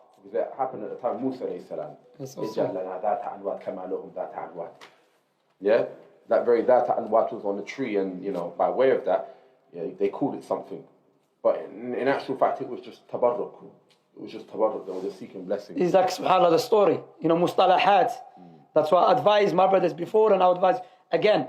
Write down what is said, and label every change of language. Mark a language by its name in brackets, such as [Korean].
[English] Because that happened at the time Musa alayhi salam. [Arabic] اجعل لنا ذات أنواط كما لهم ذات أنواط. [English] Yeah, that very ذات أنواط was on the tree, and by way of that, they called it something, but in actual fact it was just tabarruk. It was just tabarruk. They were just seeking blessings. It's like subhanallah the story. Mustalahat. That's why I advised my brothers before, and I advise again.